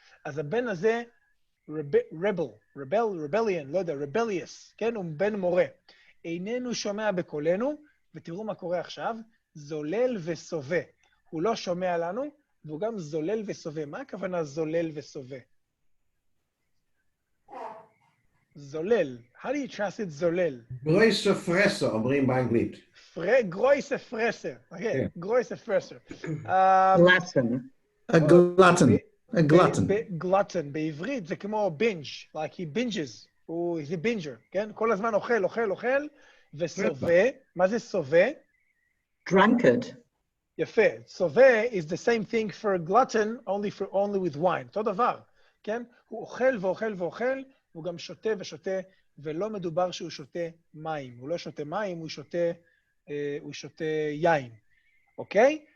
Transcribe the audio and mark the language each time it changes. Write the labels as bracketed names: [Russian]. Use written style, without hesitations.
[Hebrew] אז הבן הזה, rebellion, לא יודע, rebellious, כן? הוא בן מורה. איננו שומע בקולנו, ותראו מה קורה עכשיו, זולל וסובה. הוא לא שומע לנו, והוא גם זולל וסובה. מה הכוונה זולל וסובה? [English] זולל. How do you translate זולל? [Hebrew] ולא סופרסו, אומרים באנגלית. [Yiddish] גרויסה פרסר. אוקיי, גרויסה פרסר. [English] Glutton. A glutton. A glutton. [Hebrew] גלוטן, בעברית זה כמו בינג', [English] like he binges, he's a binger, [Hebrew] כן? כל הזמן אוכל, וסובה, מה זה סובה? [English] Drunkard. יפה, סובה is the same thing for glutton, only with wine, [Hebrew] אותו דבר, כן? הוא אוכל ואוכל, הוא גם שותה ושותה, ולא מדובר שהוא שותה מים, הוא לא שותה מים, הוא שותה יין, אוקיי?